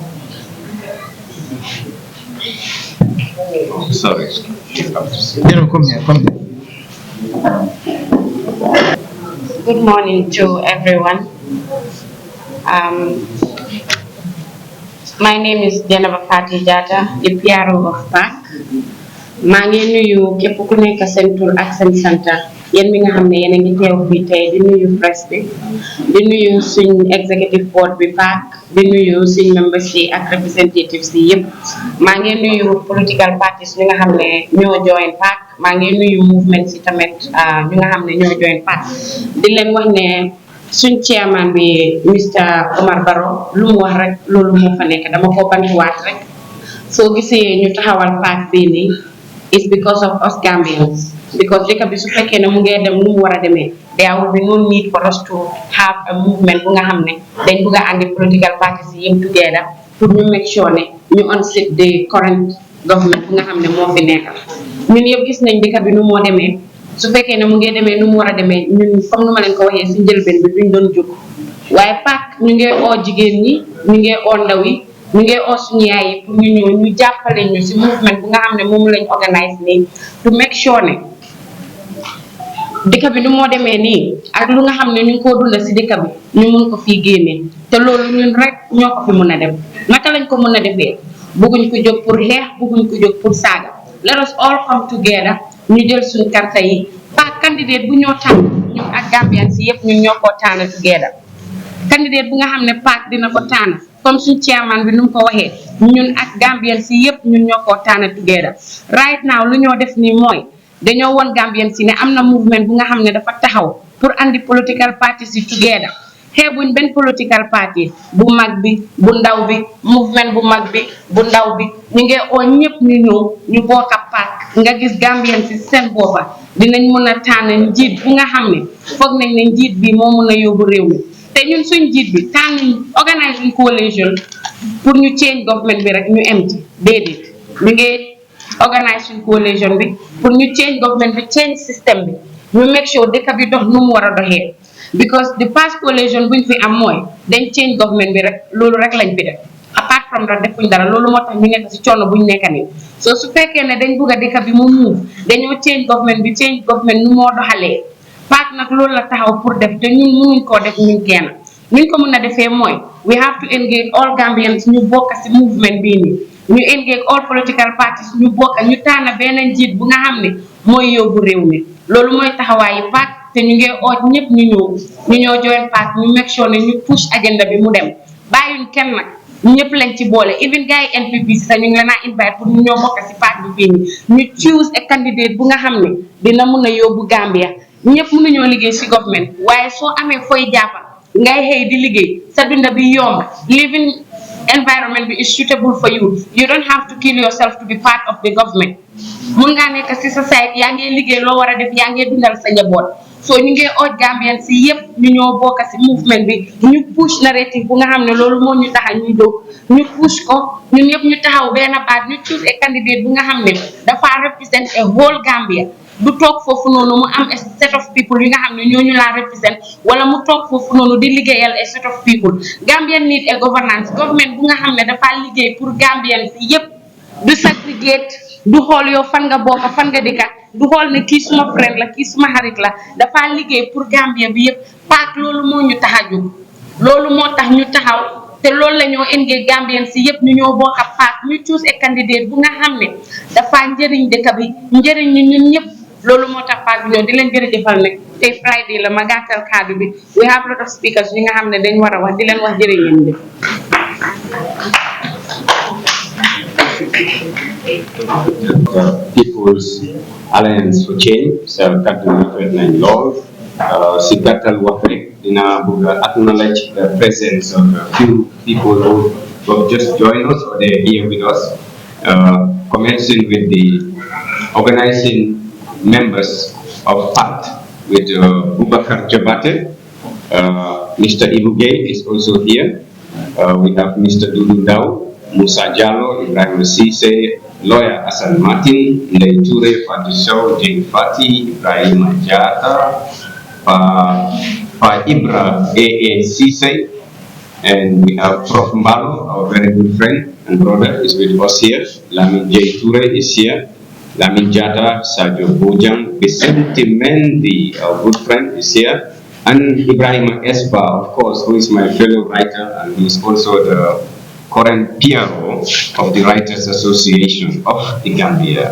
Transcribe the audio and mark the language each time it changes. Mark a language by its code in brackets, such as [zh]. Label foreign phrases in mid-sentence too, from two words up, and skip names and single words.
[en] Oh, sorry. Come here. Good morning to everyone. My name is Jainaba Jata, the PRO of PAC. [wo] maa ngi nuyu képp ku nekk seen tur ak seen sant yéen mi nga xam ne yéen a ngi teew fii tey di nuyu presse bi di nuyu suñ [en] executive board [wo] bi PAC di nuyu suñ members yi ak representatives yi yëpp maa ngi nuyu [en] political parties [wo] ñi nga xam ne ñoo join PAC maa ngi nuyu movement yi tamit ñi nga xam ne ñoo join PAC di leen wax ne suñ chairman bi Mr Omar Barrow lu mu wax rek loolu moo fa nekk dama ko bantuwaat rek soo gisee ñu taxawal PAC bii nii [en] is because of us Gambians because [wo] dëkk bi su fekkee ne mu ngee dem nu mu war a demee [en] there will be no need for us to have a movement [wo] bu nga xam ne dañ bugg a andi [en] political parties [wo] yi yëpp together pour ñu [en] make sure [wo] ne ñu [en] unseat the current government [wo] bu nga xam ne moo fi nekk ñun yëpp gis nañ dëkk bi nu moo demee su fekkee ne mu ngee demee nu mu war a demee ñun comme nu ma leen ko waxee si njëlbeen bi duñ doon jóg waaye PAC ñu ngee oo jigéen ñi ñu ngee oo ndaw yi ñu ngee oo suñu yaay yi pour ñu ñëw ñu jàppale ñu si movement bu nga xam ne moom lañ organise nii [en] to make sure [wo] ne dëkk bi nu moo demee nii ak lu nga xam ne ñu ngi koo dunda si dëkk bi ñu mun ko fii génnee te loolu ñun rek ñoo ko fi mun a def naka lañ ko mun a defee bëgguñ ko jóg pour xeex bëgguñ ko jóg pour saaga [en] let us all come together [wo] ñu jël suñ karta yi PAC candidate bu ñoo tànn ñun ak Gambian si yëpp ñun ñoo koo tànn [en] together candidate [wo] bu nga xam ne PAC dina ko tànn comme suñ chairman bi nu mu ko waxee ñun ak Gambian si yëpp ñun ñoo koo tànn [en] together right now [wo] lu ñoo def nii mooy dañoo won Gambian si ne am na movement bu nga xam ne dafa taxaw pour andi [en] political parties [wo] yi together xeebuñ benn [en] political party [wo] bu mag bi bu ndaw bi movement bu mag bi bu ndaw bi ñu ngi oo ñëpp ñu ñëw ñu bokk ak PAC nga gis Gambian si seen boppa dinañ mën a tànn njiit bu nga xam ne foog nañ ne njiit bi moo mën a yóbbu réew mi te ñun suñ njiit bi tànn [en] organising coalition [wo] pour ñu [en] change government [wo] bi rek ñu em ci déedéet ñu ngi organise suñ coalition bi pour ñu [en] change government [wo] bi change système bi ñu [en] make sure [wo] dëkk bi dox nu mu war a doxee [en] because the past coalition [wo] buñ fi am mooy dañ change government bi rek loolu rek lañ fi def [en] apart from that [wo] defuñ dara loolu moo tax ñu nekk si coono buñ nekk nii so su fekkee ne dañ bugg a dëkk bi mu move dañoo [en] change government [wo] bi [en] change government [wo] nu moo doxalee PAC nag loolu la taxaw pour def te ñun mënuñ koo def ñun kenn nuñ ko mën a defee mooy [en] we have to engage all Gambians [wo] ñu bokk si movement bii nii ñu [en] engage all political parties [wo] ñu bokk ñu tànn benn njiit bu nga xam ne mooy yóbbu réew mi loolu mooy taxawaayu PAC te ñu ngi oot ñëpp ñu ñëw join PAC ñu [en] make sure [wo] ne ñu [en] push agenda [wo] bi mu dem bàyyuñ kenn nag ñëpp lañ ci boole even gars yi NPP si sax ñu ngi leen a invite pour ñu ñoo bokk si PAC bi fii nii ñu [en] choose a candidate [wo] bu nga xam ne dina mun a yóbbu Gambia ñëpp mënuñoo liggéey si government waaye soo amee fooy jàppa ngay xëy di liggéey sa dunda bi yomb [en] living environment [wo] bi [en] is suitable for you you don't have to kill yourself to be part of the government [wo] mun ngaa nekk si sa site yaa ngee liggéey loo war a def yaa ngee dundal sa njaboot so ñu ngee ooj Gambian si yëpp ñu ñoo bokk si movement bi ñu [en] push narrative [wo] bu nga xam ne loolu moo ñu tax a ñuy jóg ñu push ko ñun ñëpp ñu taxaw benn baat ñu [en] choose a candidate [wo] bu nga xam ne dafa [en] represent a whole Gambia [wo] du toog foofu noonu mu am [en] a set of people [wo] yi nga xam ne ñooñu laa represent wala mu toog foofu noonu di liggéeyal [en] a set of people Gambian need a governance [wo] government bu nga xam ne dafa liggéey pour Gambian si yëpp du segregate du xool yow fan nga bokk fan nga dëkka du xool ne kii suma friend la kii suma xarit la dafa liggéey pour Gambia bi yëpp PAC loolu moo ñu tax a jóg loolu moo tax ñu taxaw te loolu la ñoo engage Gambian si yëpp ñu ñoo bokk ak PAC ñu [en] choose a candidate [wo] bu nga xam ne dafa njëriñ dëkk bi njëriñ ñu ñun ñëpp loolu moo tax PAC bi ñëw di leen jërëjëfal ne tey Friday la ma gàttal kaddu bi [en] we have lot of speakers [wo] yi nga xam ne dañ war a wax di leen wax jërë ngeen jëf [en] People's Alliance for Change [wo] sa kaddu rafet nañ lool si gàttal wax rek dina bëgg a [en] acknowledge the presence of a few people who have just joined us or they're here with us, commencing with the organizing members of PACT with Boubacar Jabate. Mr. Ibu Gay is also here. We have Mr. Dudu Dao, Musa Jallo, Ibrahim Sise, lawyer Hassan Martin, Ndai Ture, Fatou Sow, Jane Fati, Ibrahim Ajata, Pa Ibra A.A. Sise, and we have Prof. Mbalo, our very good friend and brother, is with us here. Lamin J. Ture is here. Lamin Jata, Sajo Bojang, Vicente Mendy, our good friend, is here. And Ibrahim Esba, of course, who is my fellow writer, and he is also the current PRO of the Writers Association of the Gambia.